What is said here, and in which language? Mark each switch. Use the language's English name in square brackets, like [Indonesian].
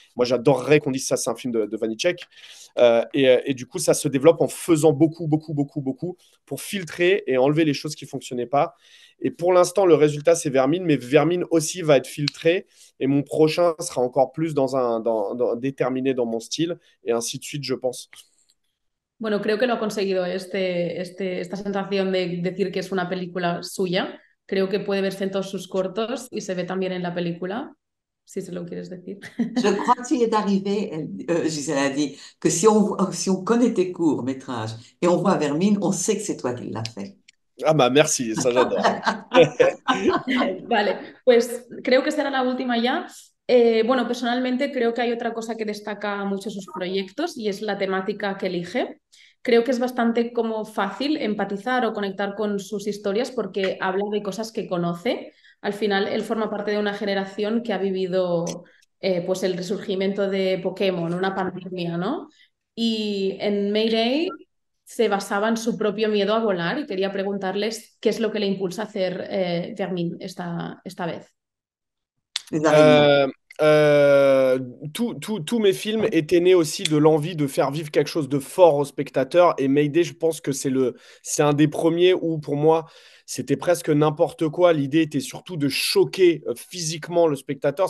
[French] Moi, j'adorerais qu'on dise ça, c'est un film de Vanitschek. Et du coup, ça se développe en faisant beaucoup, beaucoup, beaucoup, beaucoup pour filtrer et enlever les choses qui ne fonctionnaient pas. Et pour l'instant, le résultat, c'est Vermine, mais Vermine aussi va être filtré. Et mon prochain sera encore plus déterminé dans mon style, et ainsi de suite, je pense. [Spanish] Bueno, creo que lo ha conseguido esta sensación de decir que es una película suya. Creo que puede verse en todos sus cortos y se ve también en la película, si se lo quieres decir. [French] Je crois que tu y es arrivé, Gisèle a dit, que si on connaît tes courts-métrages et on voit Vermine, on sait que c'est toi qui l'as fait. Ah bah merci, ça j'adore. [Spanish] Vale, pues creo que será la última ya. Bueno, personalmente creo que hay otra cosa que destaca mucho sus proyectos y es la temática que elige. Creo que es bastante como fácil empatizar o conectar con sus historias porque habla de cosas que conoce. Al final, él forma parte de una generación que ha vivido pues el resurgimiento de Pokémon, una pandemia, ¿no? Y en Mayday se basaba en su propio miedo a volar y quería preguntarles qué es lo que le impulsa a hacer Fermín esta vez. [French] Les araignées. Euh, tous mes films étaient nés aussi de l'envie de faire vivre quelque chose de fort aux spectateurs. Et Mayday, je pense que c'est un des premiers où, pour moi, c'était presque n'importe quoi. L'idée était surtout de choquer physiquement le spectateur.